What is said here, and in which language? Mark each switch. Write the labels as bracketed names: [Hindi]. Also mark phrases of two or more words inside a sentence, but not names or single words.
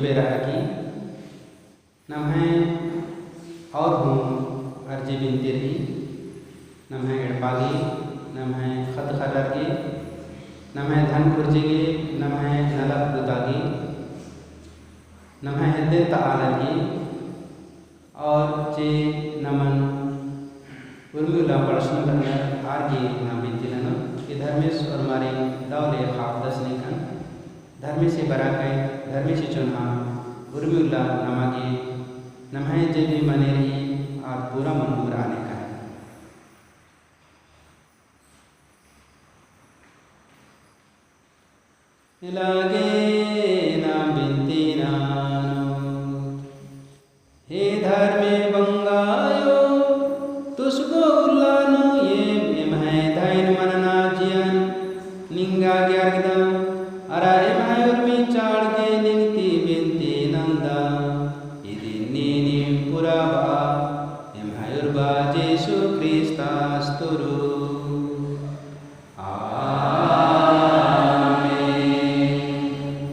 [Kurukh] की नम्हे और हूँ अर्जी बिनती रही नम्हे एड़पागी नम्हे खत खरगी नम्हे धन कुर्जिगी नम्हे नलक बुतागी नम्हे हिद्दे तालगी और चे नमन उर्मिला पड़शन करना आरगी नाम बिनती ननो कि धर्मेश्वर मारे दौले खाप दस निकन धर्मी से बरा कई धर्मी से चुना उर्मिला नमागे नम्हे जे भी मने रही और पूरा मनूर आने का है लागे नाम बिनती नानो हे धर्मे बंगायो तुसको उल्लानो ये महे धाइन मनना जियन निंगा ग्यारगदम अरा महे उर्मी चाड़ के निंगती बिनती नंदा इदिनी पुराबा महे जेसु क्रिस्तास्तुरु आमेन।